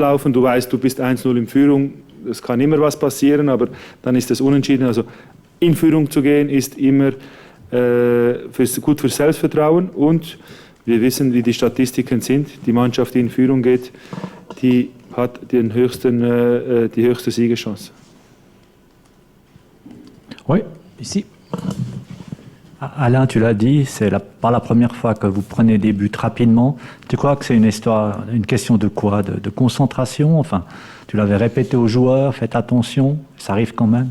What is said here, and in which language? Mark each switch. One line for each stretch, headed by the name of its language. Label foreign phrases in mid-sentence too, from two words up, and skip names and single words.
German: Du weißt, du bist 1-0 in Führung. Es kann immer was passieren, aber dann ist es unentschieden. Also in Führung zu gehen ist immer gut fürs Selbstvertrauen. Und wir wissen, wie die Statistiken sind. Die Mannschaft, die in Führung geht, die hat die höchste Siegeschance.
French: Oui, ici. Alain, tu l'as dit, c'est pas la première fois que vous prenez des buts rapidement. Tu crois que c'est une question de quoi, de concentration? Enfin, tu l'avais répété aux joueurs, faites attention, ça arrive quand même.